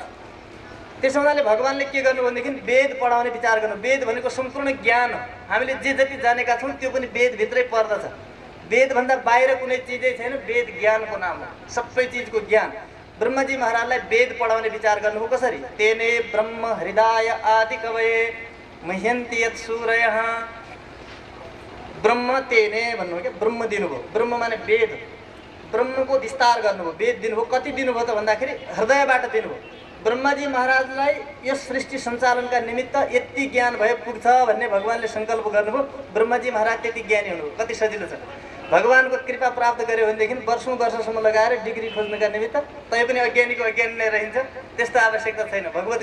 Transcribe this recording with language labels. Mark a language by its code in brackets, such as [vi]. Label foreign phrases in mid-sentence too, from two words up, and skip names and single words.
[ne] त्यसो हुनाले भगवानले के गर्नु भनेदेखि वेद पढाउने विचार गर्नु। वेद भनेको सम्पूर्ण ज्ञान हो। हामीले जे जति जानेका छौँ त्यो पनि वेदभित्रै पर्दछ। वेदभन्दा बाहिर कुनै चिजै छैन, वेद ज्ञानको नाम हो, सबै चिजको ज्ञान। ब्रह्माजी महाराजलाई वेद पढाउने विचार गर्नुभयो कसरी, [sa] तेने ब्रह्म हृदय आदि कवये मह्यन्ति यत् सूरयः। ब्रह्म तेने [ne] भन्नुभयो क्या, ब्रह्म दिनुभयो। ब्रह्म माने वेद, ब्रह्मको विस्तार गर्नुभयो, वेद दिनुभयो। कति दिनुभयो त भन्दाखेरि हृदयबाट दिनुभयो। ब्रह्माजी महाराजलाई यस सृष्टि सञ्चालनका निमित्त यति ज्ञान भए पुग्छ भन्ने भगवानले सङ्कल्प गर्नुभयो। ब्रह्माजी महाराज त्यति ज्ञानी हुनुभयो। कति सजिलो छ, भगवानको कृपा प्राप्त गर्यो भनेदेखि वर्षौँ वर्षसम्म लगाएर डिग्री खोज्नका निमित्त तैपनि अज्ञानीको अज्ञानी नै रहन्छ, त्यस्तो आवश्यकता छैन।